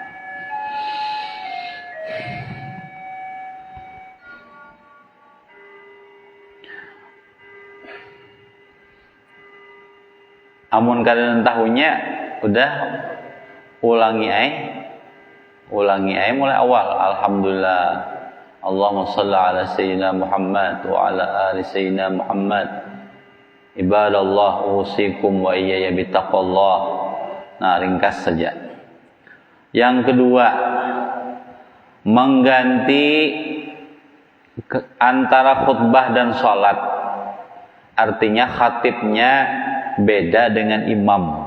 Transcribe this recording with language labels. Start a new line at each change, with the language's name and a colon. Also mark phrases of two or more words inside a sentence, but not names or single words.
Banjar: Amun kalian tahunya, udah ulangi mulai awal.
Arabic: Alhamdulillah, اللهم صل على سيدنا محمد وعلى آل سيدنا محمد wa ala ali sayyidina Muhammad. عباد الله أوصيكم وإياي بتقوى الله.
Indonesian: Nah, ringkas saja. Yang kedua, mengganti antara khutbah dan sholat. Artinya khatibnya beda dengan imam.